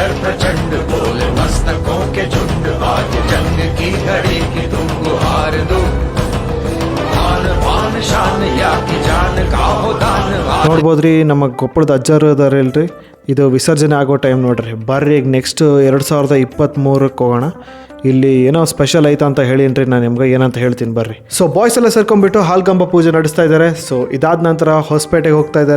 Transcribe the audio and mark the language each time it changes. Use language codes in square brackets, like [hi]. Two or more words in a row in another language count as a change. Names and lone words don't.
[hi] प्रचंड, बोले मस्तकों के झुंड, आज जंग की घड़ी की तुम गुहार दो, आन बान शान या की जान का हो दान. [kn] ನೋಡ್ಬೋದ್ರಿ, ನಮ್ಮ ಕೊಪ್ಪಳದ ಅಜ್ಜರು ಅದಾರಲ್ರಿ, ಇದು ವಿಸರ್ಜನೆ ಆಗೋ ಟೈಮ್ ನೋಡ್ರಿ. ಬರ್ರಿ ಈಗ ನೆಕ್ಸ್ಟ್ 2023ಕ್ಕೆ ಹೋಗೋಣ. ಇಲ್ಲಿ ಏನೋ ಸ್ಪೆಷಲ್ ಐತ ಅಂತ ಹೇಳಿನ್ರಿ, ನಾನು ನಿಮ್ಗೆ ಏನಂತ ಹೇಳ್ತೀನಿ ಬರ್ರಿ. [en] so boys [kn] ಎಲ್ಲ ಸೇರ್ಕೊಂಡ್ಬಿಟ್ಟು ಹಾಲ್ಗಂಬ ಪೂಜೆ ನಡೆಸ್ತಾ ಇದ್ದಾರೆ. ಸೊ ಇದಾದ ನಂತರ ಹೊಸಪೇಟೆಗೆ ಹೋಗ್ತಾ ಇದ್ದಾರೆ.